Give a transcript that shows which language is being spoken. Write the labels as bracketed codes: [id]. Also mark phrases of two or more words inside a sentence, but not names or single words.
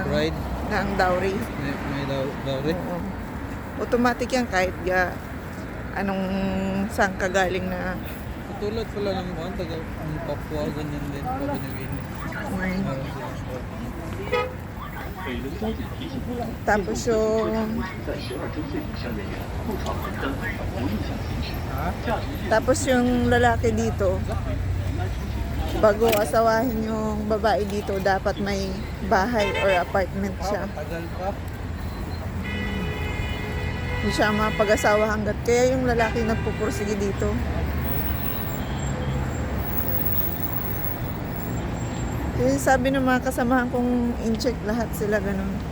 [tl] Bride. ng dowry. May dowry. Oo. Automatic yan kahit anong saan ka galing na Katulad pala ng mga taga ang Papua, ganyan din. Papua New Guinea. Meron silang [zh] 北仑交警提醒， [tl] Tapos yung [zh] 在12周岁以上人员不闯红灯、不逆向行驶、驾驶电 [tl] tapos yung lalaki dito, bago asawahin yung babae dito, dapat may bahay or apartment siya. Tagal pa. Hindi siya mapag-asawa hanggat. Kaya yung lalaki nagpupursige dito. Yung sabi ng mga kasamahan kong in-check lahat sila ganun.